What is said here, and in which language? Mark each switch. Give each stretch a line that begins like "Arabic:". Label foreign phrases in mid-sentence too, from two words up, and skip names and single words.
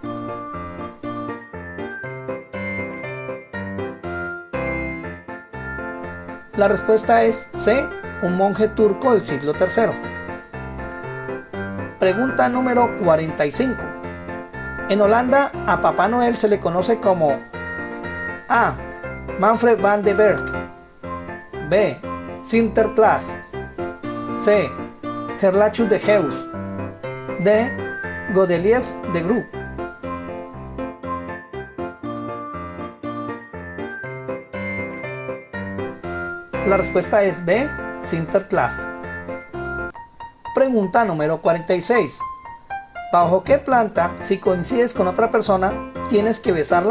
Spanish: La respuesta es C, un monje turco del siglo III. Pregunta número 45. En Holanda a Papá Noel se le conoce como A, Manfred van den Berg. B, Sinterklaas. C, Gerlachus de Heus. D, Godelief de Groep. La respuesta es B, Sinterklaas. Pregunta número 46. ¿Bajo qué planta, si coincides con otra persona, tienes que besarla?